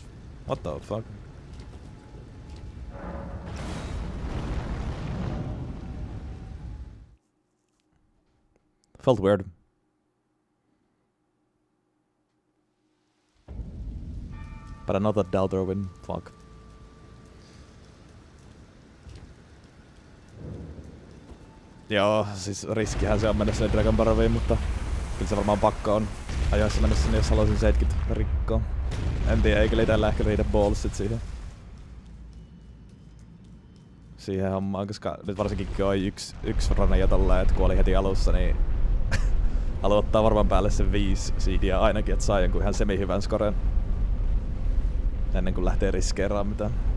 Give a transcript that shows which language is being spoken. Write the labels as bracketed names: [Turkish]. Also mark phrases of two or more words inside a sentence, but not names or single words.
[English] What the fuck? Felt weird. But another Delta win. Fuck. [Finnish] Joo, siis riskihän se on mennä sinne Dragon Barrowiin, mutta kyllä se varmaan pakko on ajoissa mennä sinne, jos haluaisin 70 rikkoa. En tiedä, ei kyllä itellä ehkä riitä ballsit siihen hommaan, koska nyt varsinkin kun on yksi rane jo tolleen, että kuoli heti alussa, niin haluan ottaa varmaan päälle sen 5 seedia ainakin, että saa jonkun ihan semi-hyvän scoren ennen kuin lähtee riskeeraan mitään.